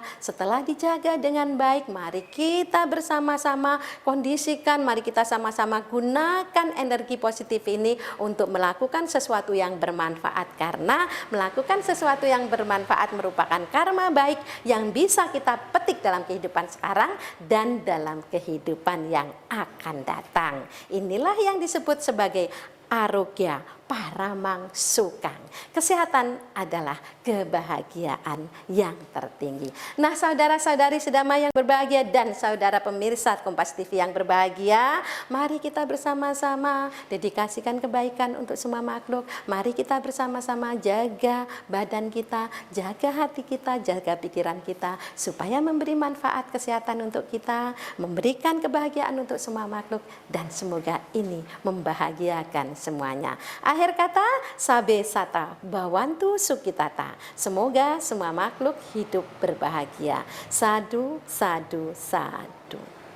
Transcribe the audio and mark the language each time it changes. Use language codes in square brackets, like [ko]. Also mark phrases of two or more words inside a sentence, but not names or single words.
[id] Setelah dijaga dengan baik, mari kita bersama-sama kondisikan, mari kita sama-sama gunakan energi positif ini untuk melakukan sesuatu yang bermanfaat, karena melakukan sesuatu yang bermanfaat merupakan karma baik yang bisa kita petik dalam kehidupan sekarang dan dalam kehidupan yang akan datang. Inilah yang disebut sebagai [pi] arogya paramang sukang. [id] Kesehatan adalah kebahagiaan yang tertinggi. Nah, saudara-saudari sedama yang berbahagia dan saudara pemirsa Kompas TV yang berbahagia, mari kita bersama-sama dedikasikan kebaikan untuk semua makhluk. Mari kita bersama-sama jaga badan kita, jaga hati kita, jaga pikiran kita, supaya memberi manfaat kesehatan untuk kita, memberikan kebahagiaan untuk semua makhluk, dan semoga ini membahagiakan semuanya. Akhir kata, [pi] sabe sata bawantu sukitata. [id] Semoga semua makhluk hidup berbahagia. [pi] Sadu, sadu, sadu.